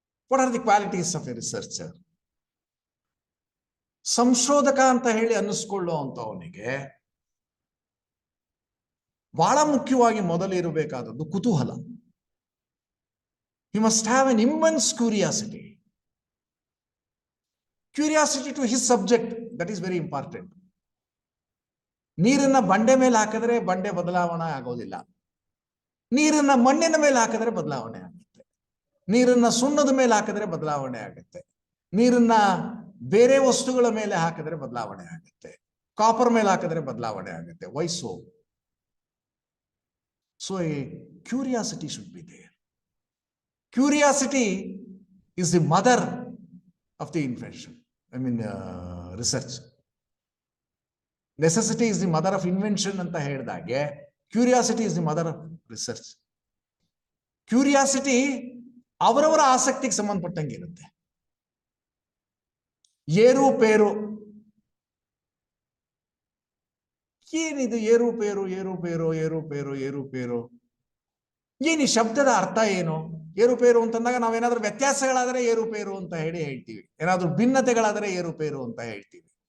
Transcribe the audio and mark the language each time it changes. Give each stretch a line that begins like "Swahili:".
English: What are the qualities of a researcher?
Kannada: ಸಂಶೋಧಕ ಅಂತ ಹೇಳಿ ಅನ್ನಿಸ್ಕೊಳ್ಳುವಂತವನಿಗೆ ಬಹಳ ಮುಖ್ಯವಾಗಿ ಮೊದಲು ಇರಬೇಕಾದದ್ದು ಕುತೂಹಲ.
English: He must have an immense curiosity. Curiosity to his subject, that is very important.
Kannada: ನೀರನ್ನ ಬಂಡೆ ಮೇಲೆ ಹಾಕಿದ್ರೆ ಬಂಡೆ ಬದಲಾವಣೆ ಆಗೋದಿಲ್ಲ. ನೀರನ್ನ ಮಣ್ಣಿನ ಮೇಲೆ ಹಾಕಿದ್ರೆ ಬದಲಾವಣೆ ಆಗುತ್ತೆ. ನೀರನ್ನ ಸುಣ್ಣದ ಮೇಲೆ ಹಾಕಿದ್ರೆ ಬದಲಾವಣೆ ಆಗುತ್ತೆ. ನೀರನ್ನ ಬೇರೆ ವಸ್ತುಗಳ ಮೇಲೆ ಹಾಕಿದ್ರೆ ಬದಲಾವಣೆ ಆಗುತ್ತೆ. ಕಾಪರ್ ಮೇಲೆ ಹಾಕಿದ್ರೆ ಬದಲಾವಣೆ ಆಗುತ್ತೆ.
English: Why so? So a curiosity should be there. Curiosity is the mother of the invention. Research. Necessity is the mother of invention
Kannada: ಅಂತ ಹೇಳಿದಾಗೆ
English: curiosity is the mother of research.
Kannada: Curiosity ಅವರವರ ಆಸಕ್ತಿಗೆ ಸಂಬಂಧಪಟ್ಟಂಗೆ ಇರುತ್ತೆ. ಏರುಪೇರು, ಏನಿದು ಏರುಪೇರು ಏರುಪೇರು ಏರುಪೇರು ಏರುಪೇರು? ಏನು ಈ ಶಬ್ದದ ಅರ್ಥ ಏನು? ಏರುಪೇರು ಅಂತಂದಾಗ ನಾವೇನಾದ್ರೂ ವ್ಯತ್ಯಾಸಗಳಾದರೆ ಏರುಪೇರು ಅಂತ ಹೇಳಿ ಹೇಳ್ತೀವಿ, ಏನಾದ್ರೂ ಭಿನ್ನತೆಗಳಾದರೆ ಏರುಪೇರು ಅಂತ ಹೇಳ್ತೀವಿ.